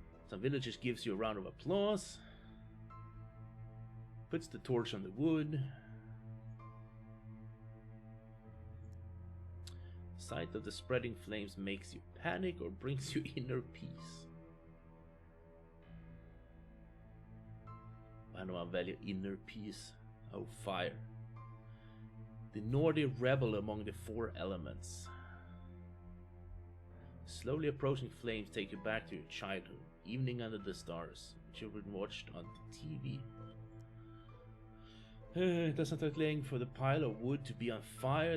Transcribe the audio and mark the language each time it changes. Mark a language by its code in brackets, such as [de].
[en] Some villagers gives you a round of applause. Puts the torch on the wood. Sight of the spreading flames makes you panic or brings you inner peace. [sv] Vad händer om man väljer [en] inner peace? Oh, fire. The Nordi rebel among the four elements. Slowly approaching flames take you back to your childhood. Evening under the stars. Children watched on the TV. It doesn't take long for the pile of wood to be on fire.